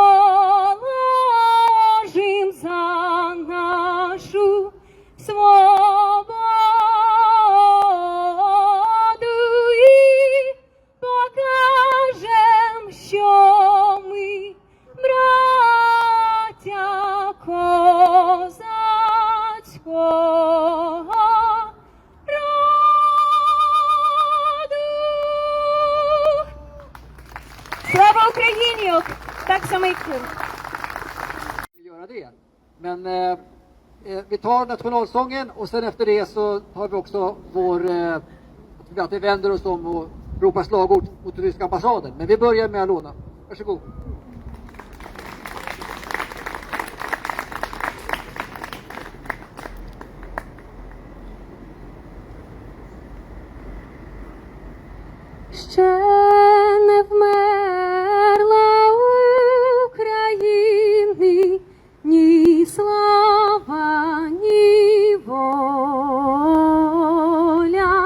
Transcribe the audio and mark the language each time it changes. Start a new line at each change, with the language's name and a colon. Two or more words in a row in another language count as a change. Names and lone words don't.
Ukrainian: положим за нашу свободу і покажем, що ми браття козацького роду. Слава Україні!
Swedish: Tack så mycket. Göra det. Men vi tar nationalsången och sen efter det så har vi också att vi vänder oss om och ropar slagord mot den ryska ambassaden. Men vi börjar med Alona. Varsågod.
Ukrainian: Ще не вмерла України ні слава, ні воля.